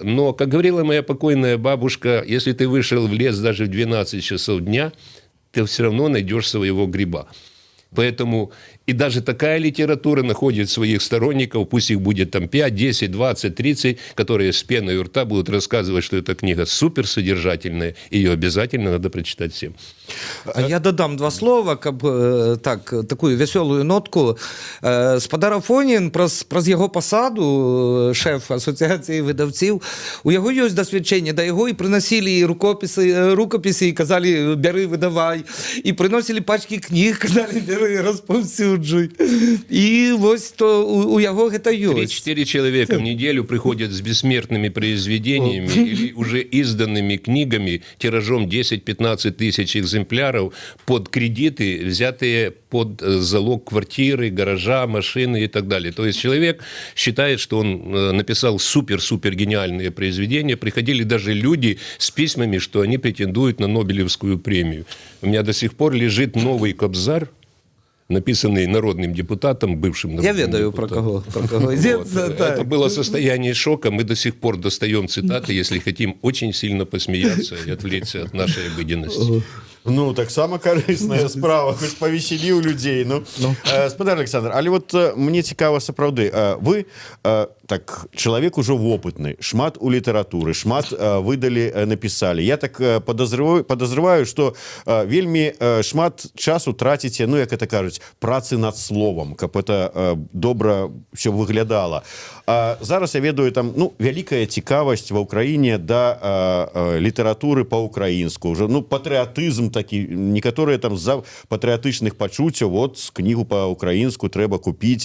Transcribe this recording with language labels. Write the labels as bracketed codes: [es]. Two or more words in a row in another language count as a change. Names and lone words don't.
[ru] Но, как говорила моя покойная бабушка, если ты вышел в лес даже в 12 часов дня, ты все равно найдешь своего гриба. Поэтому и даже такая литература находит своих сторонников, пусть их будет там 5, 10, 20, 30, которые с пеной у рта будут рассказывать, что эта книга суперсодержательная, ее обязательно надо прочитать всем. [be] А я додам 2 слова, каб так, такую вясёлую нотку. Спадар Афонін, праз яго пасаду, шэф асоцыяцыі выдаўцоў, у яго ёсць дасведчэнне, да яго і прынасілі рукапісы і казалі: бяры, выдавай, і прыносілі пачкі кніг, казалі: бяры, распаўсюджуй. І вось то у яго гэта ёсць. [ru] 3-4 человека в неделю приходят с бессмертными произведениями или уже изданными книгами тиражом 10-15 тысяч экземпляров под кредиты, взятые под залог квартиры, гаража, машины и так далее. То есть человек считает, что он написал супер-супер гениальные произведения. Приходили даже люди с письмами, что они претендуют на Нобелевскую премию. У меня до сих пор лежит новый Кобзарь, написанный народным депутатом, бывшим народным депутатом. Я ведаю, про кого идет. Это было состояние шока. Мы до сих пор достаем цитаты, если хотим очень сильно посмеяться и отвлечься от нашей обыденности. [uk] Ну, так само корисная справа, хоч повеселіў людзей. [be] Ну, спадар Александр, але вот мне цікава сапраўды, вы так чалавек ужо вопытны, шмат у літаратуры, шмат выдалі, напісалі. [ru] Я так подозреваю, что [be] вельмі шмат часу траціце, ну, як это кажуць, працы над словом, каб это добра все выглядала. Зараз я ведаю, там, ну, вялікая цікавасць ва ўкраіне да літаратуры па-украінску, уже, ну, патрыятызм такі, некаторыя там з-за патрыятычных пачуццяў, вот кнігу па-украінску трэба купіць.